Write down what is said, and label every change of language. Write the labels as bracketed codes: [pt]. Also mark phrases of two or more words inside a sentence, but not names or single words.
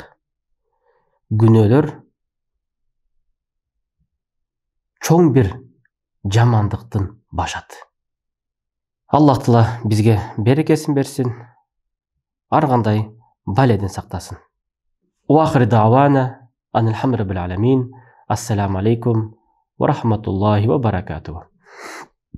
[ky] Күнөөлөр чоң бир жамандыктын башаты. Аллах Таала бизге берекесин берсин, ар кандай баледен сактасын. [ar] وآخر دعوانا أن الحمد لله رب العالمين. السلام عليكم ورحمة الله وبركاته.